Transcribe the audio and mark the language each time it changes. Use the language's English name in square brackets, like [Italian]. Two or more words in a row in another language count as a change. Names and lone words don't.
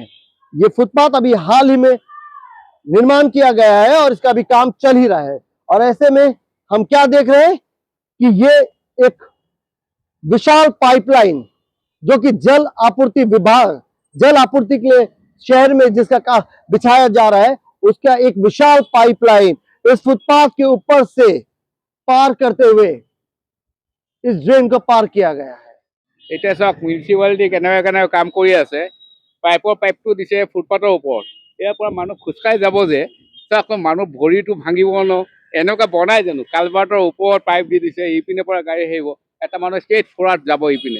[Hindi] ये फुटपाथ अभी हाल ही में निर्माण किया गया है और इसका भी काम चल ही रहा है, और ऐसे में हम क्या देख रहे हैं कि ये एक विशाल पाइपलाइन, जो कि जल आपूर्ति के लिए शहर में जिसका काम बिछाया जा रहा है, उसका एक विशाल पाइपलाइन इस फुटपाथ के ऊपर से पार करते हुए इस ड्रेन को पार किया गया है। [Assamese] এতিয়া চাওক মিউনিচিপালিটি কেনেকৈ কাম কৰি আছে। পাইপটো দিছে ফুটপাথৰ ওপৰত, ইয়াৰ পৰা মানুহ খোজকাঢ়ি যাব যে, চাওক মানুহ ভৰিটো ভাঙিব ন, এনেকুৱা বনাই জানো? কালভাৰ্টৰ ওপৰত পাইপ দি দিছে, ইপিনে পৰা গাড়ী আহিব, এটা মানুহ [English] straight forward [Assamese] যাব ইপিনে।